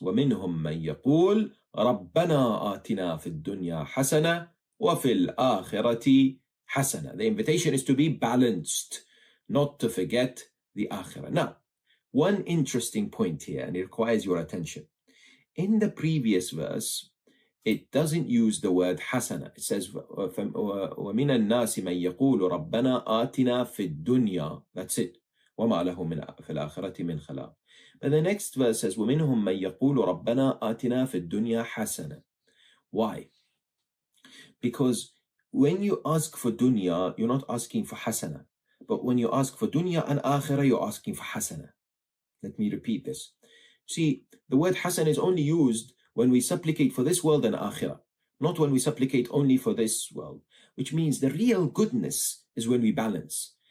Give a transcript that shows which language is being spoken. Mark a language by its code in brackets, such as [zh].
[ar] وَمِنْهُمْ مَنْ يَقُولُ رَبَّنَا آتِنَا فِي الدُّنْيَا حَسَنَةً وَفِي الْآخِرَةِ حَسَنَةً. [en] The invitation is to be balanced, not to forget the akhirah. Now, one interesting point here, and it requires your attention. In the previous verse, it doesn't use the word hasana. It says, [ar] وَمِنَ النَّاسِ مَنْ يَقُولُ رَبَّنَا آتِنَا فِي الدُّنْيَا. [en] That's it. [ar] وَمَا لَهُ فِي الْآخِرَةِ مِنْ خَلَاقٍ. [en] But the next verse says, [ar] وَمِنْهُمْ مَنْ يَقُولُ رَبَّنَا آتِنَا فِي الدُّنْيَا حَسَنًا. [en] Why? Because when you ask for dunya, you're not asking for hasana. But when you ask for dunya and akhirah, you're asking for hasana. Let me repeat this. See, the word hasan is only used when we supplicate for this world and akhirah, not when we supplicate only for this world, which means the real goodness is when we balance.